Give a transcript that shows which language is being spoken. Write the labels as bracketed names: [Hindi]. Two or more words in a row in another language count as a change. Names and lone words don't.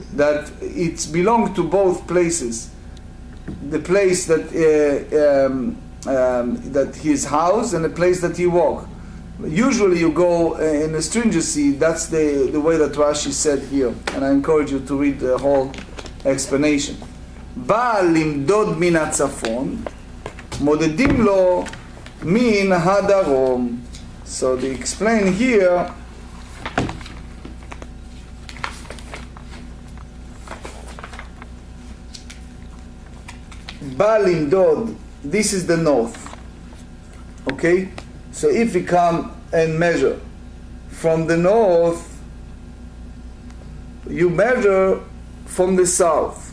[English] that it's belonged to both places. The place that that his house and the place that he walked. Usually you go in a stringency, that's the way that Rashi said here, and I encourage you to read the whole explanation. [Hebrew] בא למדוד מן הצפון, מודדים לו מן הדרום. [English] So they explain here, [Hebrew] בא למדוד, [English] this is the north. Okay? So if we come and measure from the north, you measure from the south.